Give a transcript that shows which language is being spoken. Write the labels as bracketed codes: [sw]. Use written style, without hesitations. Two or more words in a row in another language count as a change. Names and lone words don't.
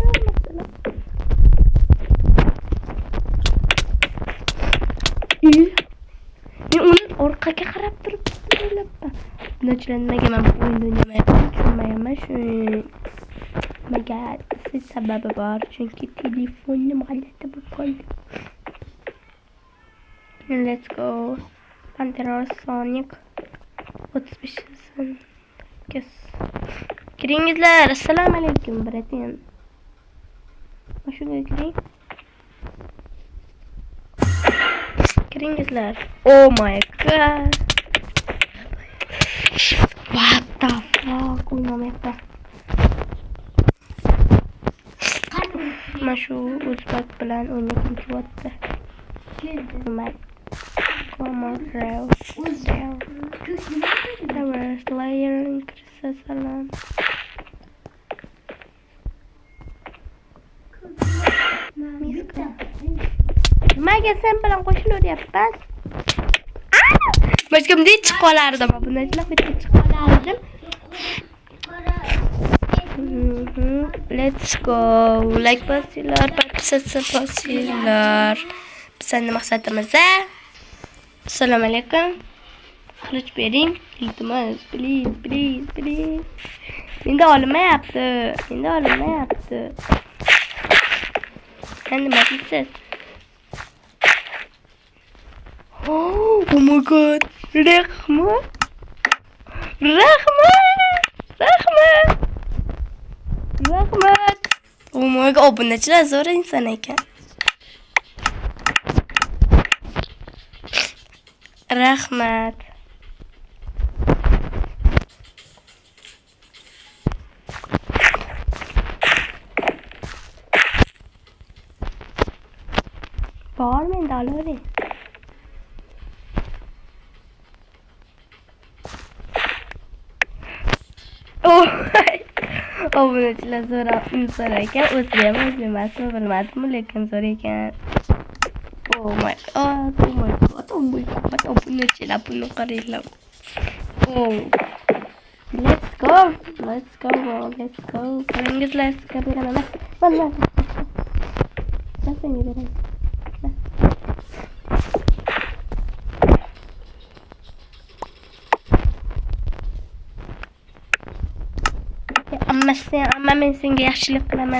[uz] Men uni orqaga qarab turibman. Bunachilar nimaga men o'yin o'ynamayapman? Tushunmayapman shu. Nimaga sababi bor? Chunki telefonim g'alati bo'lib qoldi. [en] Let's go. Pantera Sonic 35. Kes. [uz] Kiringizlar. [ar] Assalomu alaykum [uz] bratim. Mashinaga kiring. Kiringizlar. [en] Oh my god. What the fuck? [uz] O'ynamayapman. Mana shu o'zbek bilan o'ynab o'tyapti. [en] Come on, [uz] Slayer kirsa salom. Nimaga sen bilan qo'shilaveryapman? Boshqamda chiqib qolardim. Bunachilar bitta chiqib qolardim. [en] Let's go. [uz] Like bosinglar, bosinglar. Bizning maqsadimiz [ar] Assalomu alaykum. [uz] Qilich bering. Iltimos, please. Menda olmayapti. Endi nima deysiz? [en] Oh my god. [uz] Rahmat. [en] Oh my god, [uz] obunachilar zo'r inson ekan. Rahmat. Bor menda olavering. Obunachilar zo'r inson ekan. O'zlamasin bilmadim, lekin zo'r ekan. [en] Oh my god. [uz] Obunachilar buni qaranglar. [en] Let's go. [uz] Kiringizlar, sizga beraman. Mana. Senga beraman. Amma men senga yaxshilik qilaman.